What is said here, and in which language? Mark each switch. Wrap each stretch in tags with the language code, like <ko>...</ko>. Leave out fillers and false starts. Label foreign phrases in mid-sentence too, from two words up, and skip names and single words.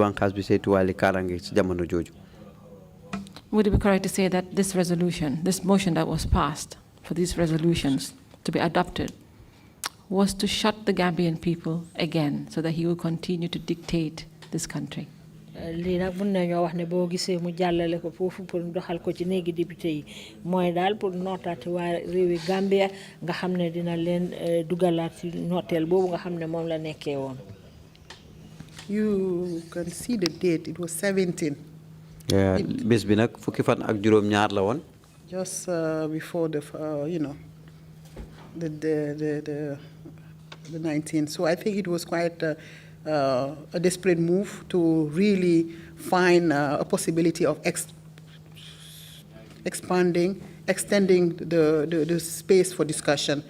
<en>Would it be correct to say that this resolution, this motion that was passed for these resolutions to be adopted, was to shut the Gambian people again so that he will continue to dictate this country?</en> <wo>Lii nag mun nañoo wax ne boo gisee mu jàllale ko foofu pour doxal ko ci néegi député yi mooy daal pour nootaati waa réewi Gambia nga xam ne dina leen dugalaat ci nooteel boobu nga xam ne moom la nekkee woon.</wo> <en>You can see the date. It was 17.</en> <wo>Bés bi nag fukki fan ak juróom ñaar la woon.</wo> <en>Just before the the 19th. So I think it was quite a desperate move to really find a possibility of extending the space for discussion.</en>